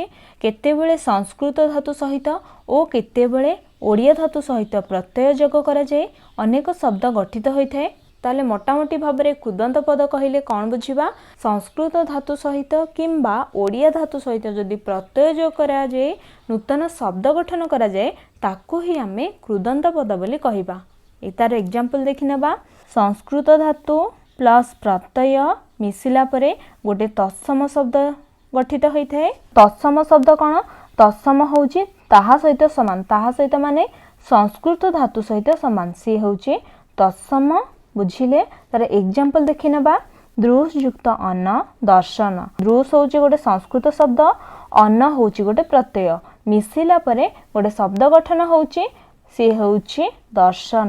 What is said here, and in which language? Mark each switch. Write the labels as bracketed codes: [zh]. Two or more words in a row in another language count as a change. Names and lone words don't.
[or] କେତେବେଳେ ସଂସ୍କୃତ ଧାତୁ ସହିତ ଓ କେତେବେଳେ ଓଡ଼ିଆ ଧାତୁ ସହିତ ପ୍ରତ୍ୟୟ ଯୋଗ କରା ଯାଏ ଅନେକ ଶବ୍ଦ ଗଠିତ ହୋଇଥାଏ। ତାହେଲେ ମୋଟାମୋଟି ଭାବ ମେ କୃଦନ୍ତ ପଦ କହିଲେ କଣ ବୁଝିବା, ସଂସ୍କୃତ ଧାତୁ ସହିତ କିମ୍ବା ଓଡ଼ିଆ ଧାତୁ ସହିତ ଯଦି ପ୍ରତ୍ୟୟ ଯୋଗ କରା ଯାଏ ନୂତନ ଶବ୍ଦ ଗଠନ କରା ଯାଏ ତାକୁ ହିଁ ଆମେ କୃଦନ୍ତ ପଦ ବୋଲି କହିବା। ଏହାର ଏଗ୍ଜାମ୍ପଲ ଦେଖି ନେବା। ସଂସ୍କୃତ ଧାତୁ ପ୍ଲସ ପ୍ରତ୍ୟୟ ମିଶିଲା ପରେ ଗୋଟେ ତତ୍ସମ ଶବ୍ଦ ଗଠିତ ହୋଇଥାଏ। ତତ୍ସମ ଶବ୍ଦ କଣ? ତତ୍ସମ ହେଉଛି ତାହା ସହିତ ସମାନ, ତାହା ସହିତ ମାନେ ସଂସ୍କୃତ ଧାତୁ ସହିତ ସମାନ, ସେ ହେଉଛି ତତ୍ସମ। ବୁଝିଲେ? ତାର ଏଗ୍ଜାମ୍ପଲ ଦେଖି ନେବା। ଦୃଶ ଯୁକ୍ତ ଅନ୍ନ ଦର୍ଶନ। ଦୃଶ ହେଉଛି ଗୋଟେ ସଂସ୍କୃତ ଶବ୍ଦ, ଅନ୍ନ ହେଉଛି ଗୋଟେ ପ୍ରତ୍ୟୟ, ମିଶିଲା ପରେ ଗୋଟେ ଶବ୍ଦ ଗଠନ ହେଉଛି, ସେ ହେଉଛି ଦର୍ଶନ।